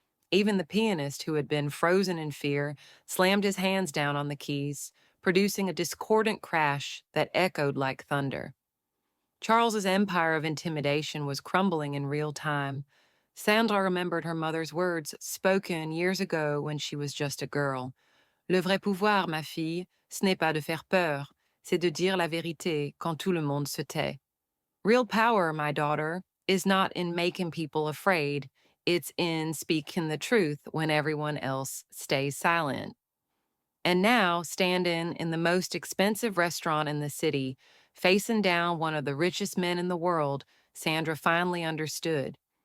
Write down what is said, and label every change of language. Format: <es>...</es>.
<en>Even the pianist, who had been frozen in fear, slammed his hands down on the keys, producing a discordant crash that echoed like thunder. Charles's empire of intimidation was crumbling in real time. Sandra remembered her mother's words, spoken years ago when she was just a girl.</en> <fr>"Le vrai pouvoir, ma fille, ce n'est pas de faire peur, c'est de dire la vérité quand tout le monde se tait."</fr> <en>Real power, my daughter, is not in making people afraid. It's in speaking the truth when everyone else stays silent. And now, standing in the most expensive restaurant in the city, facing down one of the richest men in the world, Sandra finally understood.</en>